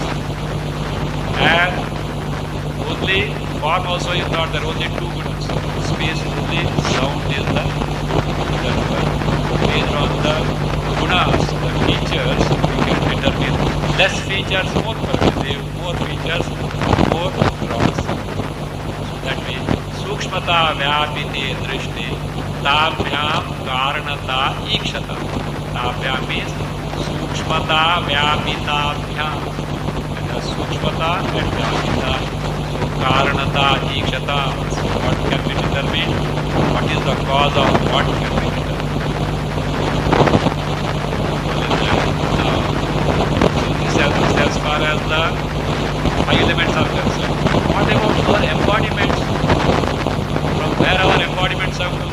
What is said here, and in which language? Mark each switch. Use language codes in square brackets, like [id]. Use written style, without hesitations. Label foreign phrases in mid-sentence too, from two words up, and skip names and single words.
[en] And only form also is not there, only 2 gunas. Space only, sound is the therefore. Based on the gunas, the features, we can determine less features, more pervasive, more features, more gross. So that means [sa] Sukshmata Vyapite Drishti Tabhyam Karanata Ikshata. Tabhyam means Sukshmata Vyapitabhyam. Sukshmata and Vyapita. So Karanata Ikshata. [en] So what can be determined? What is the cause of what can be determined? As far as the 5 elements are concerned. What about our embodiments? From where our embodiments have come?